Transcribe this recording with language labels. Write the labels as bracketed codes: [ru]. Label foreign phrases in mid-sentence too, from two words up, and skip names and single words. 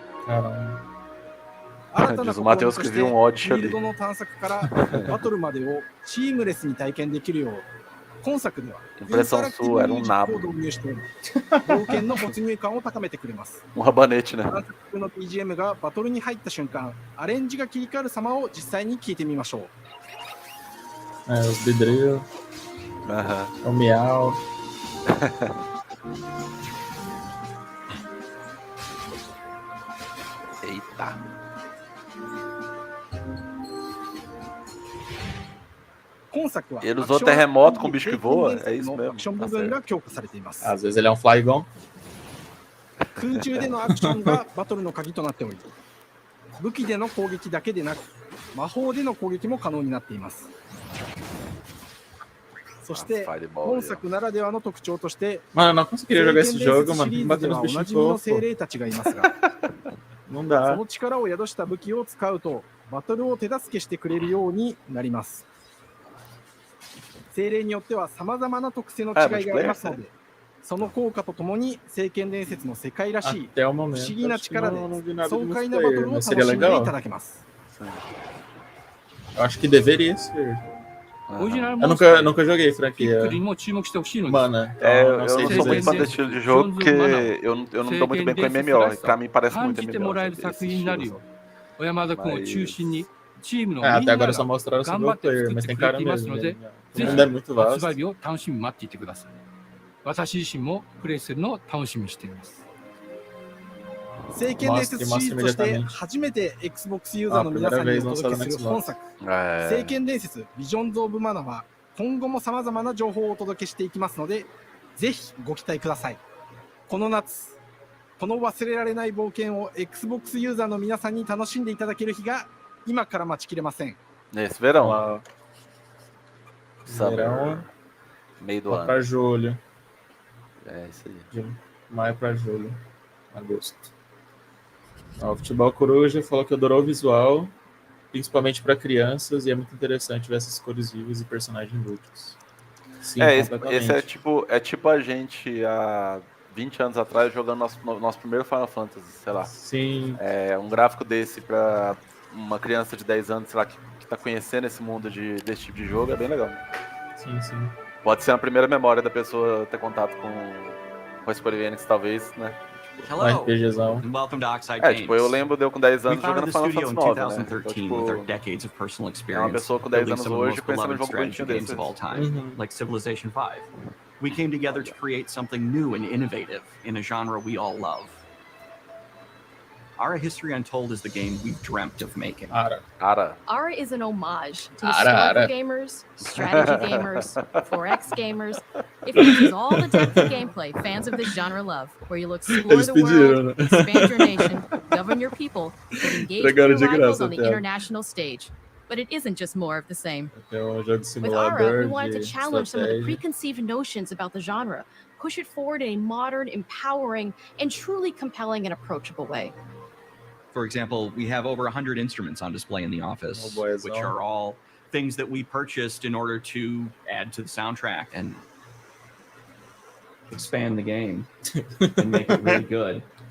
[ja] 新たな試みとしてフィールドの探索からバトルまでをチームレスに体験できるよう、今作ではインタラクティブミュージックを導入しており、冒険の没入感を高めてくれます。探索中の BGM がバトルに入った瞬間、アレンジが切り替わる様を実際に聞いてみましょう。 [pt] Os vidrinhos. O miau. Eita. Ele usou terremoto com bicho que voa? É isso mesmo. Às vezes ele é um Flygon. [ja] 空中でのアクションがバトルの鍵となっており、武器での攻撃だけでなく魔法での攻撃も可能になっています。そして本作ならではの特徴として、 [pt] Mano, eu não conseguiria jogar esse jogo, mano. [ja] シリーズではおなじみの精霊たちがいますが、その力を宿した武器を使うとバトルを手助けしてくれるようになります。精霊によっては様々な特性の違いがありますので、その効果とともに聖剣伝説の世界らしい不思議な力で爽快なバトルを楽しんでいただけます。 [pt] Eu acho que deveria ser. Eu nunca joguei franquia. Mana. Eu não sou muito fã desse estilo de jogo porque eu não me dou muito bem com MMO. Pra mim parece muito MMO. Até agora só mostraram o [en] single player, [pt] mas tem cara mesmo. Ainda é muito vasto. [ja] 私自身もプレイするのを楽しみにしています。聖剣伝説シリーズとして初めて Xbox ユーザーの皆さんにお届けする本作、聖剣伝説ビジョンズ・オブ・マナは今後も様々な情報をお届けしていきますので、ぜひご期待ください。この夏、この忘れられない冒険を Xbox ユーザーの皆さんに楽しんでいただける日が今から待ちきれません。 [pt] Nesse verão. Verão. Meio do ano. Para julho. É isso aí. De maio para julho. Agosto. O Futebol Coruja falou que adorou o visual, principalmente para crianças, e é muito interessante ver essas cores vivas e personagens múltiplos. Sim, esse é tipo a gente há 20 anos atrás jogando nosso primeiro Final Fantasy, sei lá. Sim. É um gráfico desse para uma criança de 10 anos, sei lá, que tá conhecendo esse mundo desse tipo de jogo, é bem legal. Sim, sim. Pode ser a primeira memória da pessoa ter contato com a Square Enix, talvez, né? [en] Hello, and welcome to Oxide [pt] É, [en] Games. [pt] tipo, eu lembro de eu com 10 [en] We [pt] anos [en] founded [pt] jogando [en] the [pt] Final [en] studio in [pt] Fantasy IX, né? [en] 2013 [pt] Então, [en] with our [pt] tipo, [en] decades of personal [pt] é uma [en] experience [pt] pessoa com 10 [en] building [pt] anos [en] some of the [pt] hoje [en] most [pt] pensando em [en] beloved [pt] jogo [en] strategy [pt] bonitinho [en] games [pt] desses. [en] of all time, like Civilization V. We came together to create something new and innovative in a genre we all love. Ara History Untold is the game we've dreamt of making. Ara Ara is an homage to Ara, historical Ara. gamers, strategy gamers, 4X gamers. It features all the depth of gameplay fans of this genre love, where you'll explore [pt] Eles [en] the [pt] pediram, [en] world, [pt] né? [en] expand your nation, govern your people, and engage with [pt] Entregaram [en] your [pt] de [en] rivals [pt] graça [en] on [pt] a [en] the [pt] piada. [en] international stage. But it isn't just more of the same. [pt] É um jogo [en] With Ara, we [pt] simulador [en] wanted to [pt] de [en] challenge some of the [pt] estratégia. [en] preconceived notions about the genre, push it forward in a modern, empowering, and truly compelling and approachable way. For example, we have over 100 instruments on display in the office, boy, which are all things that we purchased in order to add to the soundtrack and expand the game and make it really good.